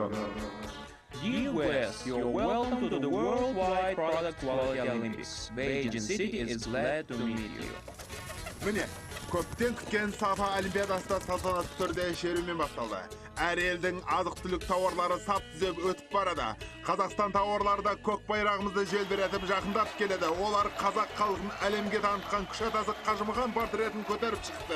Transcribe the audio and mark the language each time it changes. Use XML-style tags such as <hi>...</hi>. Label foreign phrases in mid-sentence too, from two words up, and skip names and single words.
<en>US, you're welcome to the Worldwide Product Quality Olympics. Beijing City is glad to meet you. Mine,</en> <kk>көптен күткен Сапа Олимпиадасында салтанатты түрде шерумен басталды. Әр елдің азық-түлік тауарлары сап түзеп өтіп барады. Қазақстан тауарлары да көк байрағымызды желбіретіп жақындап келеді. Олар қазақ халқын әлемге танытқан күш атасы Қажымұқан портретін көтеріп шықты.</kk>